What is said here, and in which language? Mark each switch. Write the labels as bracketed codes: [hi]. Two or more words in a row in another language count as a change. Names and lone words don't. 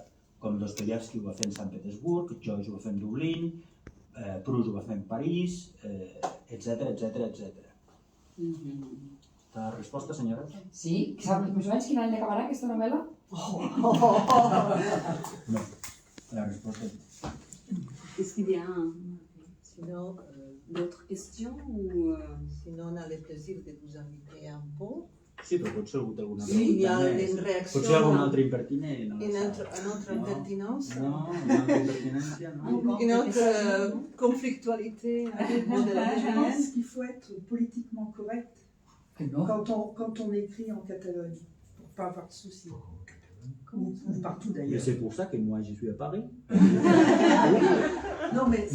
[ca] Com Dostoievski ho va fer en Sant Petersburg, Joyce ho va fer en Dublín, Proust ho va fer en París, etc. La resposta, senyora? Sí, saps més o menys quin any acabarà aquesta novel·la? No, la resposta és... [fr] Est-ce qu'il y a Sinon, d'autres questions sinon, on a le plaisir de vous inviter un pot. [ca] Sí, però potser algú té alguna Sí, hi ha pregunta [fr] une [ca] més. [fr] réaction. [ca] Potser algun altre impertinent. [fr] Une autre impertinence. [ca] No, una altra impertinència, no. [fr] Une autre conflictualité à propos de la Je région. pense qu'il faut être politiquement correct quand on écrit en Catalogne, pour ne pas avoir de soucis. Ou partout Mais d'ailleurs. c'est pour ça que moi je suis à Paris. Non, mais